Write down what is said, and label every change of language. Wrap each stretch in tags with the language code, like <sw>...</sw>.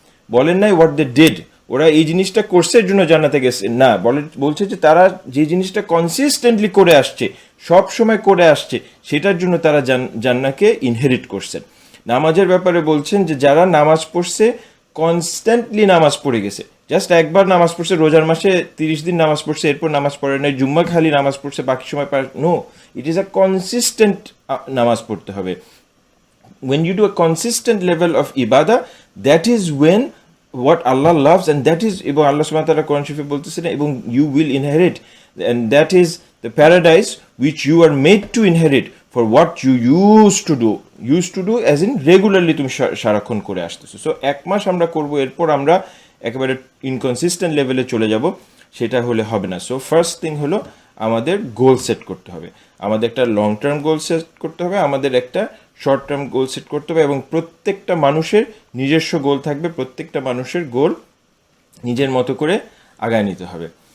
<bn>বলেন নাই</bn> <en>what they did,</en> <bn>ওরা এই জিনিসটা করছে এর জন্য জান্নাতে গেছে না, বলছে যে তারা যে জিনিসটা কনসিস্টেন্টলি করে আসছে, সব সময় করে আসছে, সেটার জন্য তারা জান্নাতকে ইনহেরিট করছেন। নামাজের ব্যাপারে বলছেন যে যারা নামাজ পড়ছে, কনস্ট্যান্টলি নামাজ পড়ে গেছে, জাস্ট একবার নামাজ পড়ছে, রোজার মাসে 30 দিন নামাজ পড়ছে, এরপর নামাজ পড়ে নাই, জুম্মা খালি নামাজ পড়ছে, বাকি সময়</bn> <en>no, it is a consistent</en> <bn>নামাজ পড়তে হবে।</bn> <en>when you do a consistent level of ibadah, that is when what Allah loves, and that is,</en> <bn>এবং আল্লাহ সুবহানাহু ওয়া তাআলা কোরআন শরীফে বলতেছেন, এবং</bn> <en>you will inherit, and that is the paradise which you are made to inherit for what you used to do as in regularly</en> <bn>তুমি সারাক্ষণ করে আসতেছো। সো এক মাস আমরা করব, এরপর আমরা একেবারে ইনকনসিস্টেন্ট লেভেলে চলে যাব, সেটা হলে হবে না। সো ফার্স্ট থিং হলো আমাদের গোল সেট করতে হবে, আমাদের একটা লং টার্ম গোল সেট করতে হবে, আমাদের একটা শর্ট টার্ম গোল সেট করতে হবে এবং প্রত্যেকটা মানুষের নিজস্ব গোল থাকবে, প্রত্যেকটা মানুষের গোল নিজের মতো করে আগায় নিতে হবে।</bn>